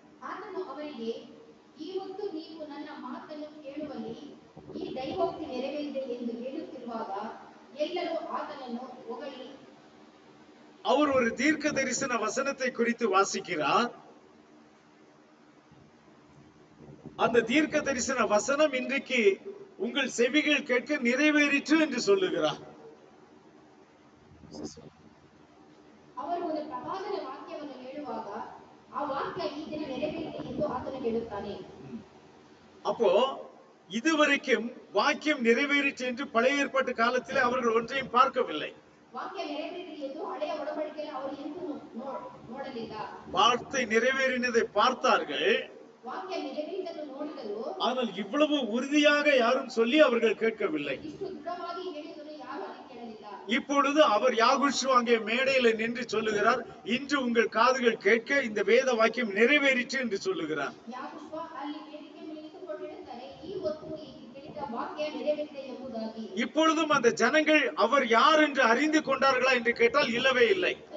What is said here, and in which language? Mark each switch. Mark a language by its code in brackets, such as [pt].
[kn] ಆತನು ಅವರಿಗೆ, ಈ ಹೊತ್ತು ನೀವು ನನ್ನ ಮಾತನ್ನು ಕೇಳುವಲ್ಲಿ ಈ ದೈವೋಕ್ತಿ ನೆರವೇರಿದೆ ಎಂದು ಹೇಳುತ್ತಿರುವಾಗ ಎಲ್ಲರೂ ಆತನನ್ನು ಹೊಗಳಿ. [ta] அவர் ஒரு தீர்க்க தரிசன வசனத்தை குறித்து வாசிக்கிறார். அந்த தீர்க்க தரிசன வசனம் இன்றைக்கு உங்கள் செவிகள் கேட்க நிறைவேறிற்று என்று சொல்லுகிறார். [kn] ಅವರು ಒಂದು ಪ್ರವಾದನ ವಾಕ್ಯವನ್ನು ಹೇಳುವಾಗ ಆ ವಾಕ್ಯ ಈ ದಿನ ನೆರವೇರಿದೆ ಎಂದು ಆತನು ಹೇಳುತ್ತಾನೆ. [ta] அப்போ இதுவரைக்கும் வாக்கியம் நிறைவேறிற்று என்று பழைய ஏற்பாட்டு காலத்திலே அவர்கள் ஒன்றையும் பார்க்கவில்லை. வாக்கியம் நிறைவேறிற்று என்று பழைய உடன்படிக்கையில் அவர் எதுவும் [kn] ನೋಡಲಿಲ್ಲ. [ta] வார்த்தை நிறைவேறினதை பார்த்தார்கள், வாக்கியம் நிறைவேறினதை [kn] ನೋಡಿದರು. [ta] ஆனால் இவ்வளவு உறுதியாக யாரும் சொல்லி அவர்கள் கேட்கவில்லை. [kn] ಇಷ್ಟು ದೃಢವಾಗಿ ಹೇಳಿದರೂ ಯಾರು [ta] அதை [kn] ಕೇಳಲಿಲ್ಲ. [ta] இப்பொழுது அவர் யாகுஷுவா அங்கே மேடையில் நின்று சொல்லுகிறார், இன்று உங்கள் காதுகள் கேட்க இந்த வேத வாக்கியம் நிறைவேறிற்று என்று சொல்லுகிறார். [kn] யாகுஷுவா ಅಲ್ಲಿ ವೇದಿಕೆ ಮೇಲೆ ನಿಂತುಕೊಂಡು ಹೇಳ್ತಾರೆ, ಈ ಹೊತ್ತು ಈ ಕೇಳಿದ ವಾಕ್ಯ ನೆರವೇರಿದೆ ಎಂಬುದಾಗಿ. [ta] இப்பொழுதும் அந்த ஜனங்கள் அவர் யார் என்று அறிந்து கொண்டார்களா என்று கேட்டால் இல்லவே இல்லை.